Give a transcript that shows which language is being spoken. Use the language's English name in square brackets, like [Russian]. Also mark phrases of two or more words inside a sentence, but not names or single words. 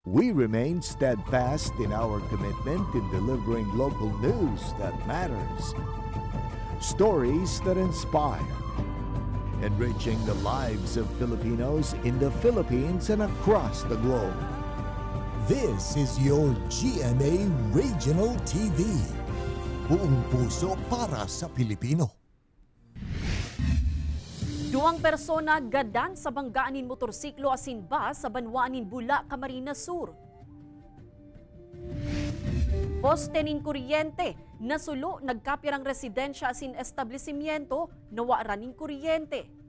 [English] We remain steadfast in our commitment in delivering local news that matters, stories that inspire, enriching the lives of Filipinos in the Philippines and across the globe. This is your GMA Regional TV. [Filipino] Buong puso para sa Pilipino. [Bikol] Duwang persona gadan sa banggaanin motorsiklo asin bus sa banwaanin Bula, Camarines Sur. Poste nin kuryente, nasulo nagkapirang residensya asin establishmento, nawara nin kuryente.